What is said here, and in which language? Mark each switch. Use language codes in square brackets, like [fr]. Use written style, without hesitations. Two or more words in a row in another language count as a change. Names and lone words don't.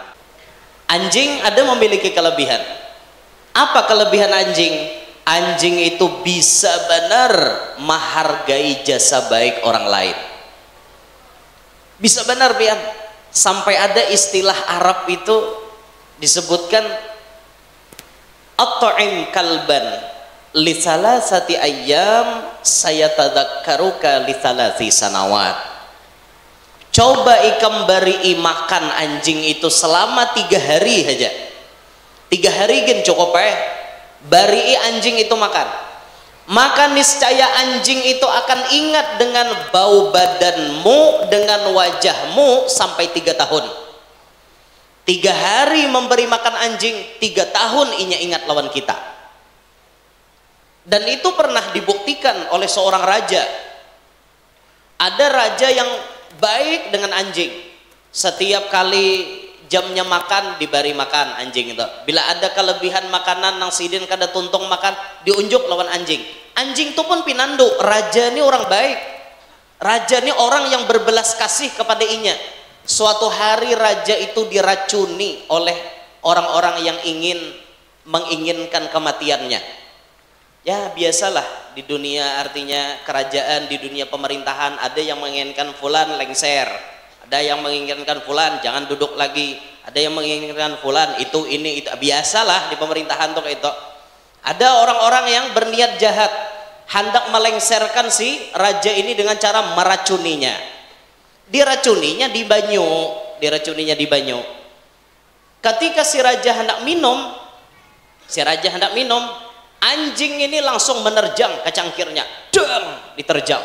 [id] Anjing ada memiliki kelebihan. Apa kelebihan anjing? Anjing itu bisa benar menghargai jasa baik orang lain. Bisa benar pian. Sampai ada istilah Arab itu disebutkan [ar] أطعم كلبا لثلاثة أيام سيتذكرك لثلاث سنوات. [bjn] Coba ikam beri makan anjing itu selama 3 hari saja. 3 hari kan cukup bari anjing itu makan. [id] Maka niscaya anjing itu akan ingat dengan bau badanmu, dengan wajahmu sampai 3 tahun. [bjn] 3 hari memberi makan anjing, 3 tahun inya ingat lawan kita. [id] Dan itu pernah dibuktikan oleh seorang raja. Ada raja yang baik dengan anjing. Setiap kali jamnya makan diberi makan anjing itu. [bjn] Bila ada kelebihan makanan nang sidin kada tuntung makan, diunjuk lawan anjing. Anjing itu pun pinandu, [id] raja ini orang baik. Raja ini orang yang berbelas kasih kepada inya. Suatu hari raja itu diracuni oleh orang-orang yang menginginkan kematiannya. Ya biasalah di dunia, artinya kerajaan, di dunia pemerintahan ada yang menginginkan fulan lengser, ada yang menginginkan fulan jangan duduk lagi, ada yang menginginkan fulan itu ini itu. Biasalah di pemerintahan tuh kayak itu. Ada orang-orang yang berniat jahat, hendak melengserkan si raja ini dengan cara meracuninya. [bjn] Diracuninya di banyu. [id] Ketika si raja hendak minum, anjing ini langsung menerjang ke cangkirnya, diterjang.